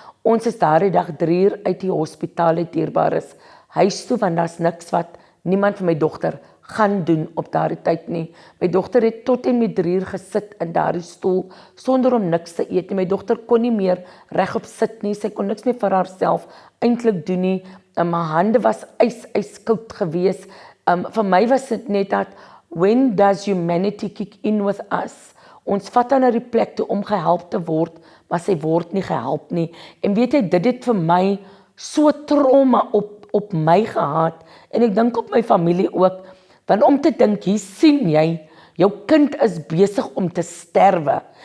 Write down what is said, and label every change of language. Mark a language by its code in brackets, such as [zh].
[af] Ons is daardie dag 3 uur uit die hospitaal uit dierbares huis toe want daar's niks wat niemand vir my dogter gaan doen op daardie tyd nie. My dogter het tot en met 3 uur gesit in daardie stoel sonder om niks te eet nie. My dogter kon nie meer regop sit nie. Sy kon niks meer vir haarself eintlik doen nie. My hande was ijskoud gewees. Vir my was dit net dat [en] when does humanity kick in with us? [af] Ons vat haar na die plek toe om gehelp te word, maar sy word nie gehelp nie. En weet jy, dit het vir my so trauma op my gehad en ek dink op my familie ook. Want om te dink, hier sien jy, jou kind is besig om te sterwe.